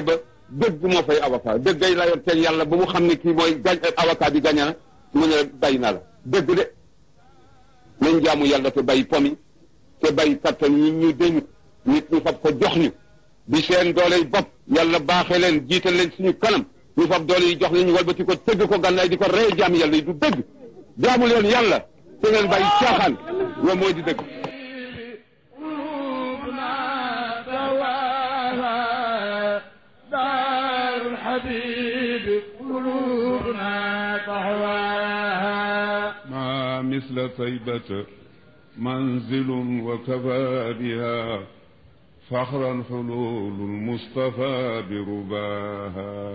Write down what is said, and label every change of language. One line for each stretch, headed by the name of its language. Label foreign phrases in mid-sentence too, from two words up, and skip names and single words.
Wolof: ba dëgg moo fay avocat dëggay la yor teg yàlla ba mu xam ne kii mooy avocat bi gaña na mu ne bàyyi naa la dëgg de nañ jaamu yàlla te bàyyi pomi te bàyyi kattan yi ñu dénk nit ñu fab ko jox ñu bi seen doole yi bopp yàlla baaxee leen jiital leen suñu kanam ñu fab doole yi jox leen ñu walbati ko tëgg ko gànnaay di ko rey jaam yàlla yi du dëgg jaamu leen yàlla te ngeen bàyyi caaxaan loolu mooy di dëgg
Arabic: ما مثل طيبة منزل وكفى بها فخرا حلول المصطفى برباها